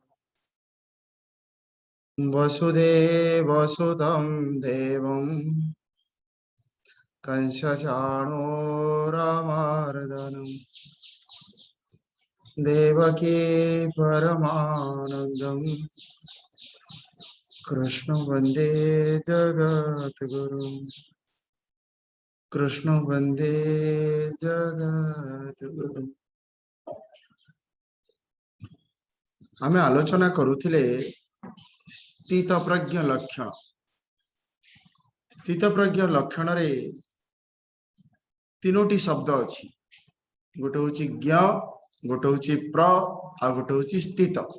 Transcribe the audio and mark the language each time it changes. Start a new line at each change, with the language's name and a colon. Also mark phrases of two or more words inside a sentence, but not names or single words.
Sanskrit: वसुदेवसुतं देवं कंसचाणूरमर्दनं देवकी परमानन्दं कृष्ण वन्दे जगद्गुरुं। कृष्ण वन्दे जगद्गुरुं।
Odia: ଆମେ ଆଲୋଚନା କରୁଥିଲେ ସ୍ଥିତପ୍ରଜ୍ଞ ଲକ୍ଷଣ। ସ୍ଥିତପ୍ରଜ୍ଞ ଲକ୍ଷଣ ରେ ତିନୋଟି ଶବ୍ଦ ଅଛି। ଗୋଟେ ହେଉଛି ଜ୍ଞ, ଗୋଟେ ହେଉଛି ପ୍ର ଆ ଗୋଟେ ହେଉଛି ସ୍ଥିତ।